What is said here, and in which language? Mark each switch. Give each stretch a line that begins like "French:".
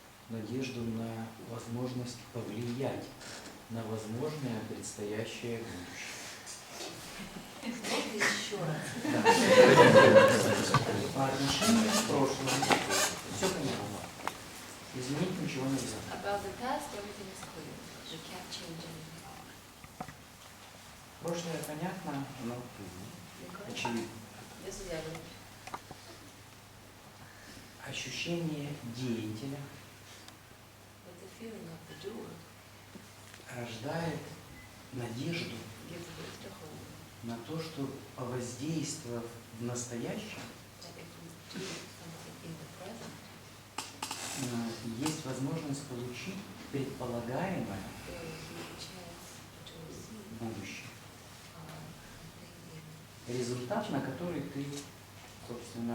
Russian: надежду на возможность повлиять на возможное предстоящее будущее. Можно еще раз? Да. По отношению к прошлому все понятно. Изменить ничего нельзя.
English: About the past, everything is clear. We can't change anything.
Russian: Прошлое понятно, но очевидно. Без взгляда. Ощущение деятеля
English: But the feeling of the doer
Russian: рождает надежду
English: gives birth to hope
Russian: на то, что повоздействовав в настоящем,
English: that if we do something in the present,
Russian: есть возможность получить предполагаемое
English: there will be a chance to receive
Russian: будущее.
English: something in
Russian: Результат, на который ты, собственно,